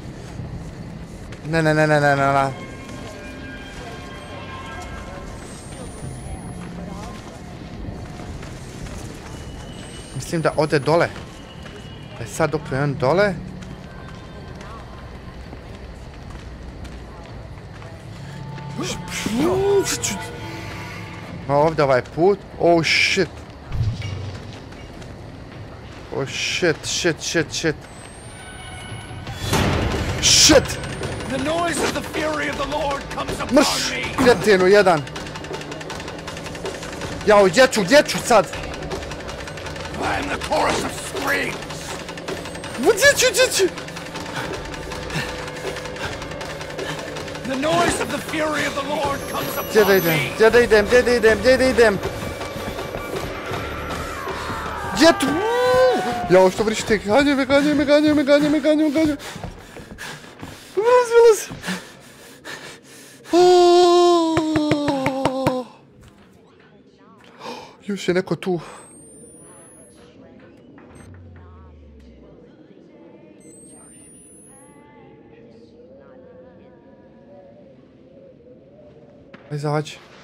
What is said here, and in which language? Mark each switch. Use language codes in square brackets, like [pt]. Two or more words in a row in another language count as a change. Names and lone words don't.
[hr] Ne. Mislim da ode dole. Sad dok je on dole. Ovdje ovaj put. [en] Oh shit. [hr] Shit! Mrš! Kretenu jedan. Jao, gdje ću sad? Gdje ću? [en] The noise of the fury of the Lord comes upon [hr] Gdje da idem? me. Gdje da idem? Gdje da idem? Gdje da idem? Gdje tu? Jao, što vrište? Ganjaj me, ganjaj me, ganjaj me, ganjaj me, ganjaj me, ganjaj me. Vylez. Još je neko tu. Aj, izađi.